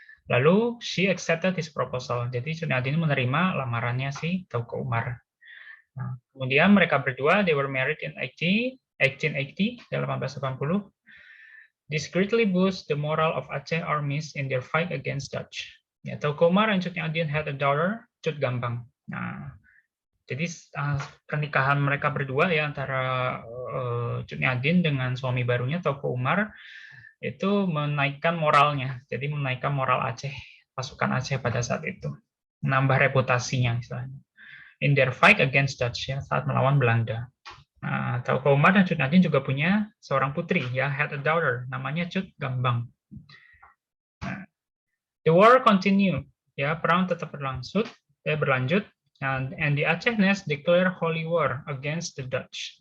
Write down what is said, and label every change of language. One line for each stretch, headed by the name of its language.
Indonesian: Lalu
English: she accepted his proposal.
Indonesian: Jadi Cut Nyak Dien menerima lamarannya si Teuku Umar. Nah, kemudian mereka berdua,
English: they were married in 1880,
Indonesian: 1880.
English: This greatly boosts the moral of Aceh armies in their fight against Dutch. Ya, Teuku Umar and Cut Nyak Dien had a daughter, Cut Gambang.
Indonesian: Nah, jadi pernikahan mereka berdua, ya, antara Cut Nyak Dien dengan suami barunya Teuku Umar, itu menaikkan moralnya, jadi menaikkan moral Aceh, pasukan Aceh pada saat itu, menambah reputasinya, misalnya.
English: In their fight against Dutch, ya,
Indonesian: saat melawan Belanda. Nah, Teuku Umar dan Cut Nyak Dien juga punya seorang putri, ya,
English: had a daughter,
Indonesian: namanya Cut Gambang.
English: Nah, the war continue, ya,
Indonesian: perang tetap berlanjut,
English: and the Acehnese declare holy war against the Dutch.